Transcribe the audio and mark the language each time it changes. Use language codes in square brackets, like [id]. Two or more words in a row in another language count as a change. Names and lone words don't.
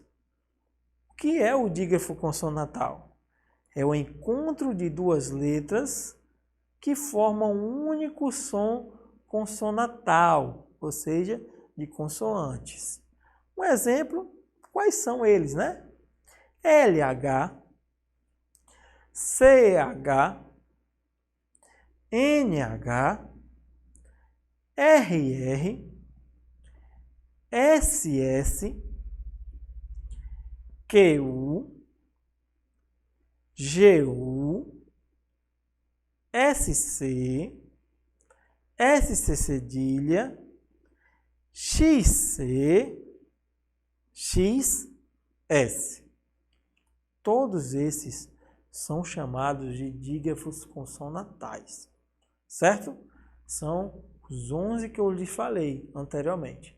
[pt] O que é o dígrafo consonatal? É o encontro de 2 letras que formam um único som consonatal, ou seja, de consoantes. Um exemplo, quais são eles, né? LH, CH, NH, RR, SS, QU, GU, SC, SC cedilha, XC, XS. Todos esses são chamados de dígrafos consonatais, certo? São os 11 que eu lhes falei anteriormente.